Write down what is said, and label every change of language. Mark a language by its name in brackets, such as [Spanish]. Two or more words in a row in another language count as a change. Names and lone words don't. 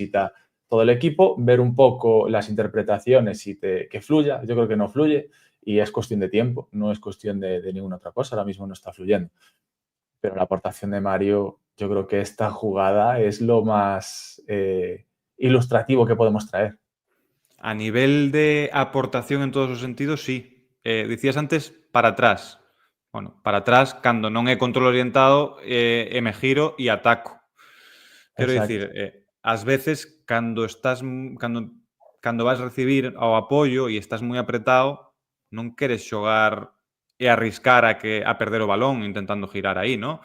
[Spanish] necesita todo el equipo, ver un poco las interpretaciones y que fluya. Yo creo que no fluye y es cuestión de tiempo, no es cuestión de ninguna otra cosa. Ahora mismo no está fluyendo. Pero la aportación de Mario, yo creo que esta jugada es lo más ilustrativo que podemos traer. [Galician] A nivel de aportación en todos os sentidos, sí. Dicías antes para atrás. Bueno, para atrás, cando non é control orientado, me giro e ataco. Quero Exacto. dicir, ás veces, cando vas recibir ao apoio e estás moi apretado, non queres xogar e arriscar a perder o balón intentando girar aí, ¿no?